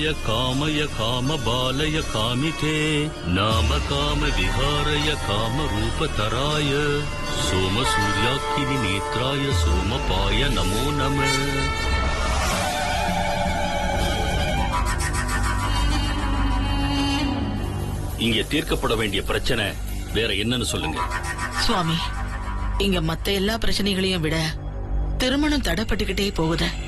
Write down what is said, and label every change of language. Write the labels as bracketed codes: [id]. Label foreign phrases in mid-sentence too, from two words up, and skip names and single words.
[sa] कामय कामबालय कामिते नाम काम विहारय कामरूपधराय सोमसूर्याग्नि नेत्राय सोमपाय नमो नमः. [ta] இங்கே தீர்க்கப்பட வேண்டிய பிரச்சனை வேற என்னன்னு சொல்லுங்க. சுவாமி, இங்க மத்த எல்லா பிரச்சனைகளையும் விட திருமணம் தடைப்பட்டுக்கிட்டே போகுது.